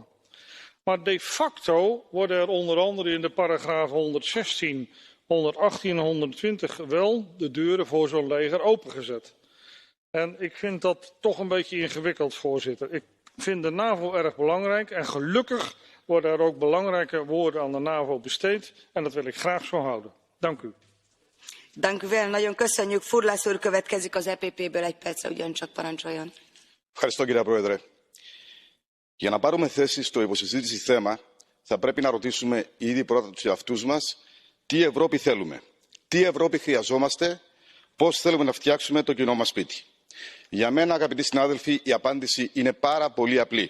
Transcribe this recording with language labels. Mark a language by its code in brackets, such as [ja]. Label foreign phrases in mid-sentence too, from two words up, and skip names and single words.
[nl] Maar de facto worden er onder andere in de paragrafen 116, 118 en 120 wel de deuren voor zo'n leger opengezet. En ik vind dat toch een beetje ingewikkeld, voorzitter. Ik vind de NAVO erg belangrijk en gelukkig worden er ook belangrijke woorden aan de NAVO besteed en dat wil ik graag zo houden. Dank u. Dank u wel, [hu] nagyon köszönjük. Furlász úr következik az EPP-ből, 1 percre ugyancsak parancsoljon. [el] Ευχαριστώ κύριε Πρόεδρε. Για να πάρουμε θέση στο υποσυζήτηση θέμα, θα πρέπει να ρωτήσουμε ήδη πρώτα τους εαυτούς μας τι Ευρώπη θέλουμε. Τι Ευρώπη χρειαζόμαστε, πώς θέλουμε να φτιάξουμε το κοινό μας σπίτι. Για μένα, αγαπητοί συνάδελφοι, η απάντηση είναι πάρα πολύ απλή.